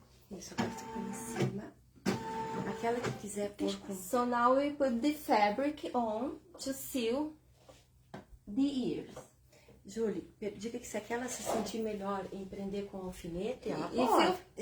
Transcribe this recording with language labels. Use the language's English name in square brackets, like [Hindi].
[Portuguese] Isso, agora você põe em cima. Aquela que quiser pôr com... [English] So now we put the fabric on to seal the ears. [Portuguese] Julie, diga que se aquela se sentir melhor em prender com alfinete, ela pode.